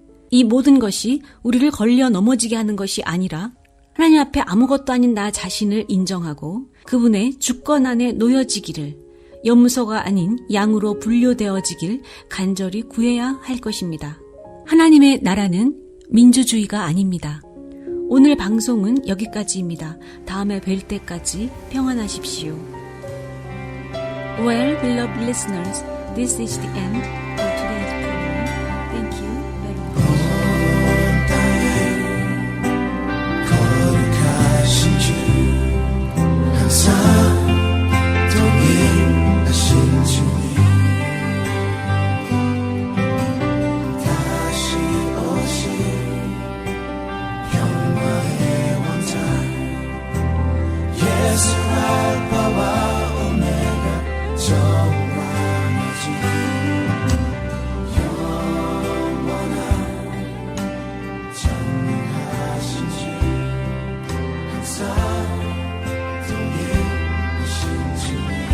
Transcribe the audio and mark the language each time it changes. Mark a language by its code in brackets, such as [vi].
[ko] 이 모든 것이 우리를 걸려 넘어지게 하는 것이 아니라 하나님 앞에 아무것도 아닌 나 자신을 인정하고 그분의 주권 안에 놓여지기를, 염소가 아닌 양으로 분류되어지길 간절히 구해야 할 것입니다. 하나님의 나라는 민주주의가 아닙니다. 오늘 방송은 여기까지입니다. 다음에 뵐 때까지 평안하십시오. [en] Well, beloved listeners, this is the end of today's program. Thank you very much. [ko] 거룩하신 주 항상 동일하신 주님 다시 오실 영광의 왕자 예수 알파와 오메가 정광이지 영원한 전능하신 주 항상 동일하신 주님